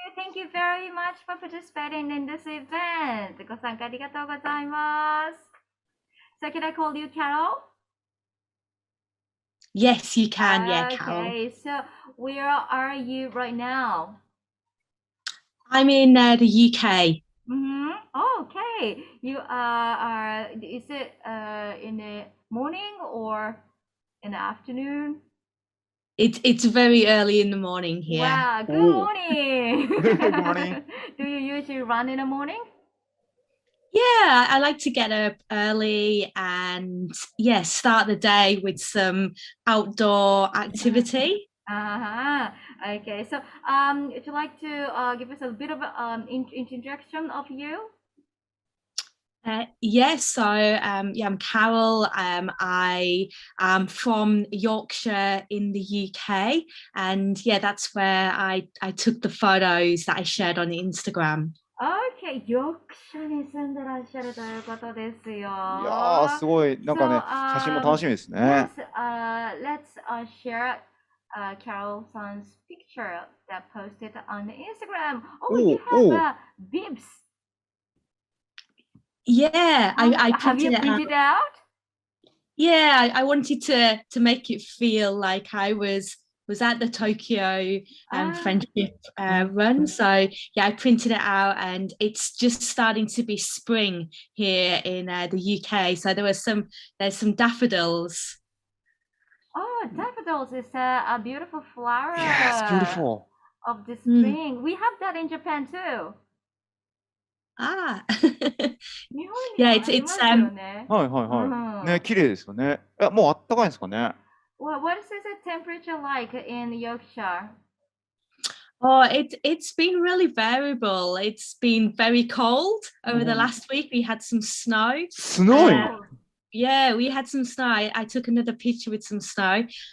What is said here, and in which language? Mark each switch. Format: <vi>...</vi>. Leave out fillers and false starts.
<en>Thank you very much for participating in this event.</en> <ja>ご参加ありがとうございます。</ja> <en>So can I call you Carol? Yes, you can. Yeah, Carol. Okay, so where are you right now? I'm in the UK. Mm-hmm. Oh, okay. You is it in the morning or in the afternoon? It's very early in the morning here. Wow, good Oh. morning. Good morning. Do you usually run in the morning? Yeah, I like to get up early and start the day with some outdoor activity. Uh-huh. Okay, so would you like to give us a bit of introduction of you? I'm Carol. I am from Yorkshire in the UK, and that's where I took the photos that I shared on Instagram.</en> <ja>Okay, ヨークシャに住んでらっしゃるということですよ。いやー、すごい。なんかね、写真も楽しみですね。</ja> <en>Yes, let's share Carol-san's picture that posted on Instagram. Oh, you have bibs. Yeah, I Have you printed it out. printed it out? Yeah, I wanted to make it feel like I was at the Tokyo friendship run. So I printed it out, and it's just starting to be spring here in the UK. So there's some daffodils. Oh, daffodils is a beautiful flower. Yes, beautiful. Of the spring. We have that in Japan too. Ah.</en> <ja>日本にもありますよね。はいはいはい。ね、綺麗ですよね。もうあったかいんですかね。</ja> <en>What is the temperature like in Yorkshire? Oh, it's been really variable. It's been very cold over the last week. We had some snow. Snowing? Yeah, we had some snow. I took another picture with some snow.</en>